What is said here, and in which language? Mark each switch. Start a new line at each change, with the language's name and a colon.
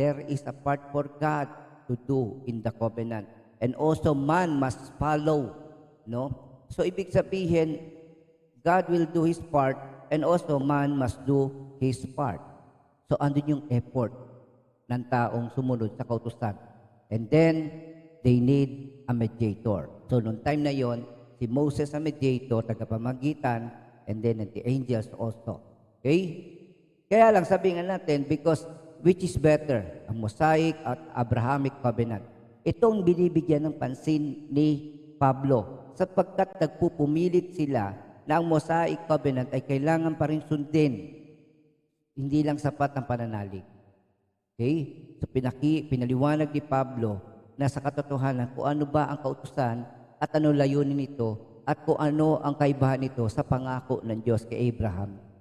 English: There is a part for God to do in the covenant. And also man must follow. No? So,
Filipino: ibig sabihin,
English: God will do His part and also man must do His part.
Filipino: So, andun yung effort ng taong sumunod sa kautusan.
English: And then, they need a mediator. So,
Filipino: noong time na yon, si Moses ang mediator, tagapamagitan,
English: and then the angels also. Okay?
Filipino: Kaya lang sabihin natin,
English: because which is better,
Filipino: ang Mosaic at Abrahamic covenant? Itong binibigyan ng pansin ni Pablo, sapagkat nagpupumilit sila na ang Mosaic covenant ay kailangan pa rin sundin. Hindi lang sapat ang pananalig. Okay? So pinaliwanag ni Pablo na sa katotohanan kung ano ba ang kautusan at ano layunin nito at kung ano ang kaibahan nito sa pangako ng Diyos kay Abraham.